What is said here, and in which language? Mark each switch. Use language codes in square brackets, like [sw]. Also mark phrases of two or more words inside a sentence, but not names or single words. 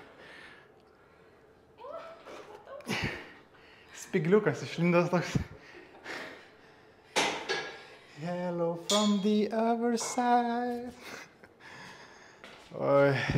[lt] Spigliukas išlindęs toks. [en] Hello from the other side. [lt] Oi.